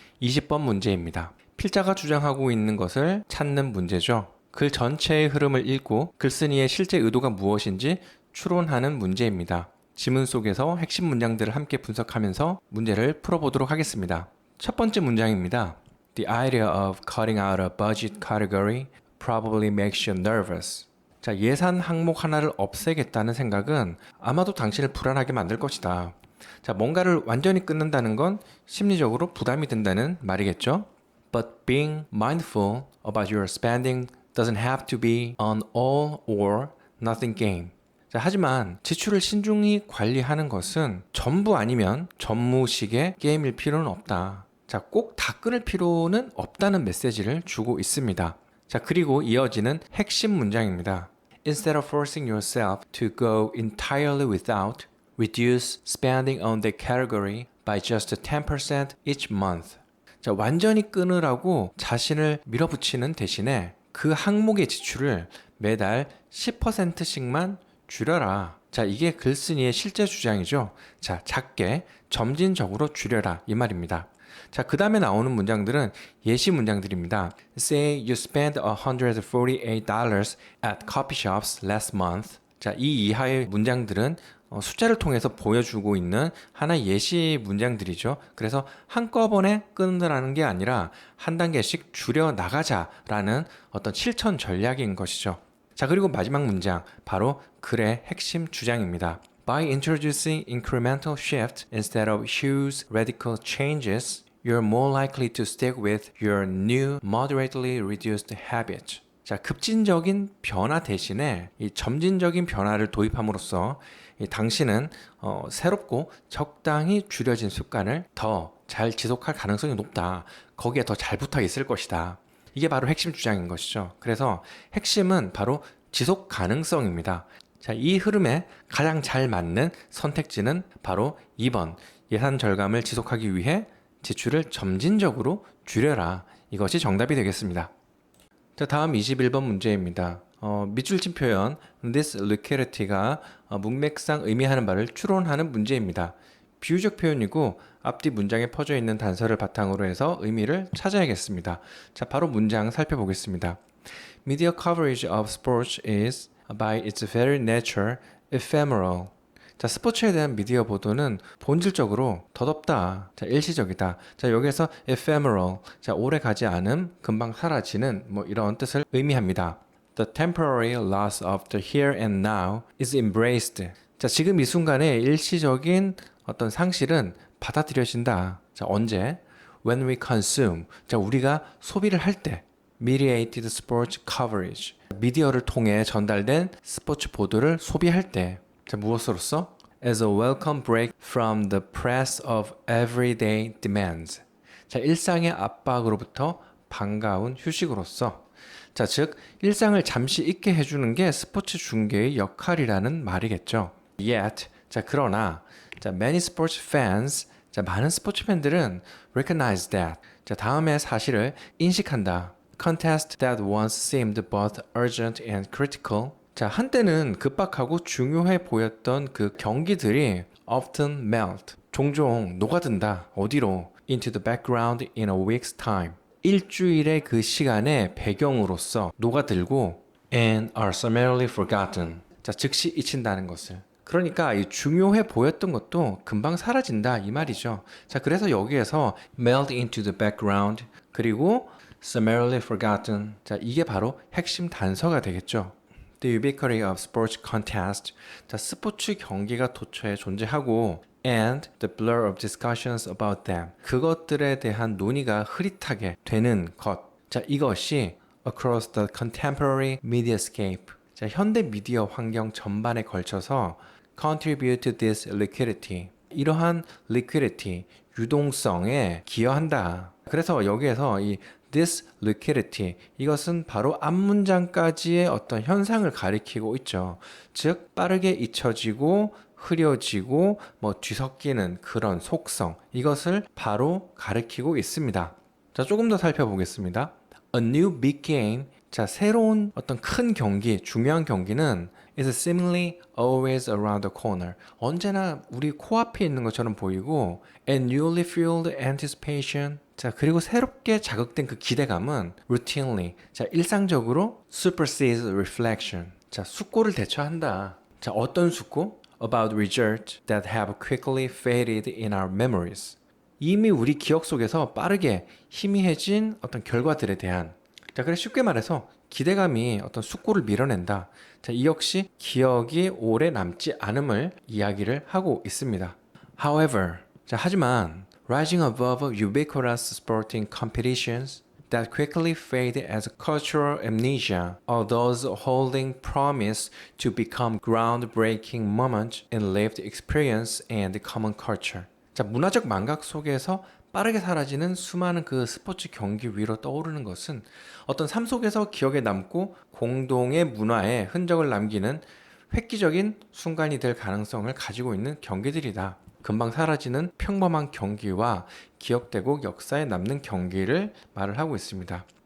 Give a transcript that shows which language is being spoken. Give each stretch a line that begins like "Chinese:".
Korean: 20번 문제입니다. 필자가 주장하고 있는 것을 찾는 문제죠. 글 전체의 흐름을 읽고 글쓴이의 실제 의도가 무엇인지 추론하는 문제입니다. 지문 속에서 핵심 문장들을 함께 분석하면서 문제를 풀어보도록 하겠습니다. 첫 번째 문장입니다.
English: The idea of cutting out a budget category probably makes you nervous.
Korean: 자, 예산 항목 하나를 없애겠다는 생각은 아마도 당신을 불안하게 만들 것이다. 자, 뭔가를 완전히 끊는다는 건 심리적으로 부담이 된다는 말이겠죠?
English: But being mindful about your spending doesn't have to be an all or nothing game.
Korean: 자, 하지만 지출을 신중히 관리하는 것은 전부 아니면 전무식의 게임일 필요는 없다. 자, 꼭 다 끊을 필요는 없다는 메시지를 주고 있습니다. 자, 그리고 이어지는 핵심 문장입니다.
English: Instead of forcing yourself to go entirely without, reduce spending on the category by just 10% each month.
Korean: 자, 완전히 끊으라고 자신을 밀어붙이는 대신에 그 항목의 지출을 매달 10%씩만 줄여라. 자, 이게 글쓴이의 실제 주장이죠. 자, 작게 점진적으로 줄여라 이 말입니다. 자, 그 다음에 나오는 문장들은 예시 문장들입니다.
English: Say you spent $148 at coffee shops last month.
Korean: 자, 이 이하의 문장들은 숫자를 통해서 보여주고 있는 하나의 예시 문장들이죠. 그래서 한꺼번에 끊으라는 게 아니라 한 단계씩 줄여 나가자라는 어떤 실천 전략인 것이죠. 자, 그리고 마지막 문장, 바로 글의 핵심 주장입니다.
English: By introducing incremental shift instead of huge radical changes, you're more likely to stick with your new moderately reduced habit.
Korean: 자, 급진적인 변화 대신에 이 점진적인 변화를 도입함으로써 당신은 새롭고 적당히 줄여진 습관을 더 잘 지속할 가능성이 높다. 거기에 더 잘 붙어 있을 것이다. 이게 바로 핵심 주장인 것이죠. 그래서 핵심은 바로 지속 가능성입니다. 자, 이 흐름에 가장 잘 맞는 선택지는 바로 2번. 예산 절감을 지속하기 위해 지출을 점진적으로 줄여라. 이것이 정답이 되겠습니다. 자, 다음 21번 문제입니다. 밑줄친 표현 this liquidity가 문맥상 의미하는 바를 추론하는 문제입니다. 비유적 표현이고 앞뒤 문장에 퍼져 있는 단서를 바탕으로 해서 의미를 찾아야겠습니다. 자, 바로 문장 살펴보겠습니다.
English: Media coverage of sports is by its very nature ephemeral.
Korean: 자, 스포츠에 대한 미디어 보도는 본질적으로 덧없다. 자, 일시적이다. 자, 여기에서 ephemeral. 자, 오래 가지 않음, 금방 사라지는 뭐 이런 뜻을 의미합니다.
English: The temporary loss of the here and now is embraced.
Korean: 자, 지금 이 순간의 일시적인 어떤 상실은 받아들여진다. 자, 언제?
English: When we consume.
Korean: 자, 우리가 소비를 할 때.
English: Mediated sports coverage.
Korean: 미디어를 통해 전달된 스포츠 보도를 소비할 때.
English: 자,
Korean: 무엇으로써?
English: As a welcome break from the press of everyday demands.
Korean: 자, 일상의 압박으로부터 반가운 휴식으로서. 자, 즉 일상을 잠시 잊게 해주는 게 스포츠 중계의 역할이라는 말이겠죠.
English: Yet,
Korean: 자, 그러나 자,
English: many sports fans,
Korean: 자, 많은 스포츠 팬들은
English: recognize that.
Korean: 자, 다음의 사실을 인식한다.
English: Contest that once seemed both urgent and critical.
Korean: 자, 한때는 급박하고 중요해 보였던 그 경기들이
English: often melt.
Korean: 종종 녹아든다. 어디로?
English: Into the background in a week's time.
Korean: 일주일의 그 시간의 배경으로서 녹아들고
English: and are summarily forgotten.
Korean: 자, 즉시 잊힌다는 것을. 그러니까 이 중요해 보였던 것도 금방 사라진다 이 말이죠. 자, 그래서 여기에서
English: melt into the background
Korean: 그리고
English: summarily forgotten.
Korean: 자, 이게 바로 핵심 단서가 되겠죠.
English: The ubiquity of sports contest. 자,
Korean: 스포츠 경기가 도처에 존재하고
English: and the blur of discussions about them.
Korean: 그것들에 대한 논의가 흐릿하게 되는 것.
English: 자,
Korean: 이것이
English: across the contemporary mediascape.
Korean: 자, 현대 미디어 환경 전반에 걸쳐서
English: contribute to this liquidity.
Korean: 이러한 liquidity, 유동성에 기여한다. 그래서 여기에서 이 this liquidity, 이것은 바로 앞문장까지의 어떤 현상을 가리키고 있죠. 즉, 빠르게 잊혀지고 흐려지고 뭐 뒤섞이는 그런 속성, 이것을 바로 가리키고 있습니다.
English: 자, 조금 더 살펴보겠습니다. A new big game. 자,
Korean: 새로운 어떤 큰 경기, 중요한 경기는
English: is seemingly always around the corner.
Korean: 언제나 우리 코앞에 있는 것처럼 보이고
English: and newly fueled anticipation.
Korean: 자, 그리고 새롭게 자극된 그 기대감은
English: routinely.
Korean: 자, 일상적으로
English: supersedes reflection.
Korean: 자, 숙고를 대처한다. 자, 어떤 숙고?
English: About results that have quickly faded in our memories.
Korean: 이미 우리 기억 속에서 빠르게 희미해진 어떤 결과들에 대한, 자, 그래 쉽게 말해서 기대감이 어떤 숙고를 밀어낸다. 자, 이 역시 기억이 오래 남지 않음을 이야기를 하고 있습니다.
English: However, 자,
Korean: 하지만
English: rising above ubiquitous sporting competitions that quickly fade as cultural amnesia are those holding promise to become groundbreaking moments in lived experience and common culture.
Korean: 자, 문화적 망각 속에서 빠르게 사라지는 수많은 그 스포츠 경기 위로 떠오르는 것은 어떤 삶 속에서 기억에 남고 공동의 문화에 흔적을 남기는 획기적인 순간이 될 가능성을 가지고 있는 경기들이다. 금방 사라지는 평범한 경기와 기억되고 역사에 남는 경기를 말을 하고 있습니다.